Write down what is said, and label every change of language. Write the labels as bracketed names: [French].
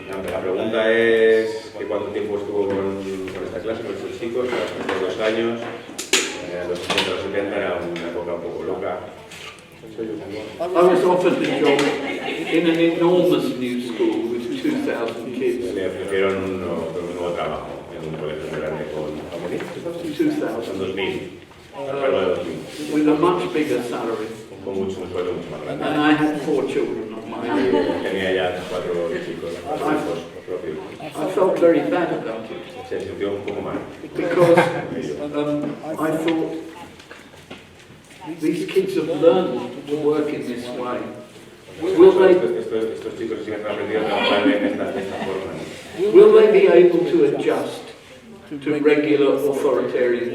[Spanish] La pregunta es que cuánto tiempo estuvo con esta clase, con estos chicos, hace 2 años, los 60 los 70 era una época un poco loca. [English] I was offered the job in an enormous new school with 2,000 kids. [Spanish] Me ofrecieron un nuevo trabajo en un colegio muy grande con 2,000. 2000, algo de 2000, [English] With a much bigger salary. [Spanish] con un sueldo mucho más grande. [English] And I had 4 children of my own. [Spanish] Tenía ya 4 chicos, 4 hijos propios. [English] I felt very bad about it [Spanish] Se sintió un poco mal. [English] because I thought these kids have learned to work in this way. Will they, [Spanish] Estos chicos sí que han aprendido a trabajar de esta forma. [English] will they be able to adjust to regular authoritarian